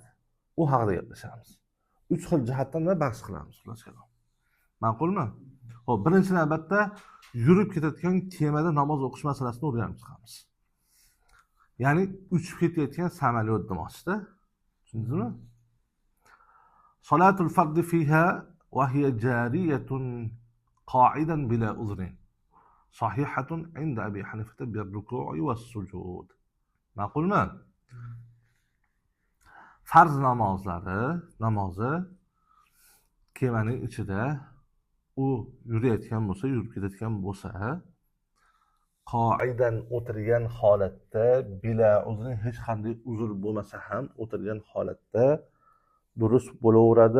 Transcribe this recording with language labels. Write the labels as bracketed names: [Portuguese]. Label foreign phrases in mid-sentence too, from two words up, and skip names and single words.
[Uzbek] U haqida gaplashamiz. 3 xil jihatdan bahs qilamiz, xulosa qilib. Ma'qulmi? Xo'p, birinchi navbatda yurib ketayotgan kemada namoz o'qish masalasini o'rganib chiqamiz. Ya'ni uchib ketayotgan samolyot demoqchida. Tushundingizmi? [Arabic] صلاة الفرض فيها وهي جارية قاعدا بلا عذر. صحيحة عند أبي حنيفة بالركوع والسجود. [Uzbek] Ma'qulmi? Farz namozi kemaning ichida u yurayotgan bo'lsa, yurib ketayotgan bo'lsa, qoidan o'tirgan holatda, [Arabic] بلا عذر, [Uzbek] hech qanday uzr bo'lmasa ham o'tirgan holatda durust bo'laveradi.